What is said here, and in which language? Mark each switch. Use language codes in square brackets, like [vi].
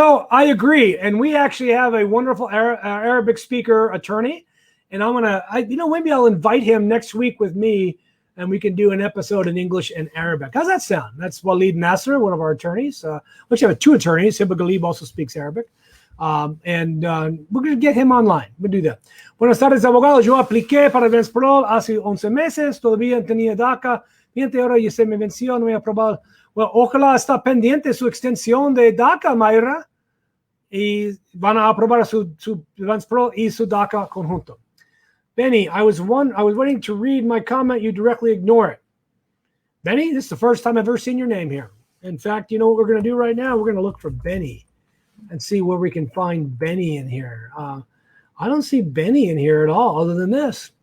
[en] I agree. And we actually have a wonderful Arabic speaker attorney. And maybe I'll invite him next week with me and we can do an episode in English and Arabic. How's that sound? That's Walid Nasser, one of our attorneys. We actually have 2 attorneys. Hiba Galib also speaks Arabic. And we're going to get him online. We'll do that. [es] Buenas tardes, abogado. Yo apliqué para Advance Parole hace 11 meses. Todavía tenía DACA. 20 ahora ya se me venció. No he aprobado. Well, ojalá está pendiente su extensión de DACA, Mayra. Y van a aprobar su Advance Parole y su DACA conjunto. [en] Benny, I was waiting to read my comment. You directly ignore it. Benny, this is the first time I've ever seen your name here. In fact, you know what we're going to do right now? We're going to look for Benny and see where we can find Benny in here. I don't see Benny in here at all other than this.